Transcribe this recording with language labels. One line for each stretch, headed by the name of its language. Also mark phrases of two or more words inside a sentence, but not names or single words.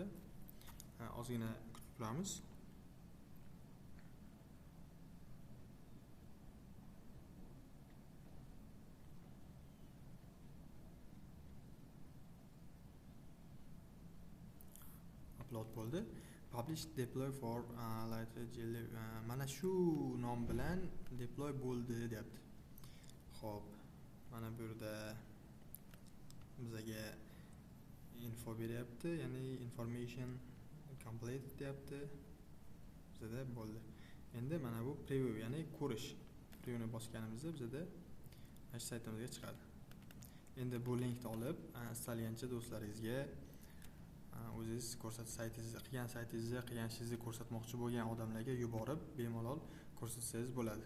Uzbek: Ozgina kutib turamiz. Upload bo'ldi.
English: Publish deploy for Lighter
Uzbek: mana shu nom bilan deploy bo'ldi deyapti. Xo'p, mana bu yerda bizga info beryapti, ya'ni
English: information complete
Uzbek: deyapti. Bizda bo'ldi. Endi mana bu preview, ya'ni ko'rish. Previewni bosganimizda bizda mana saytimizga chiqadi. Endi bu linkni olib, istalgancha do'stlaringizga, o'zingiz qilgan ishingizni ko'rsatmoqchi bo'lgan odamlarga yuborib, bemalol ko'rsatsangiz bo'ladi.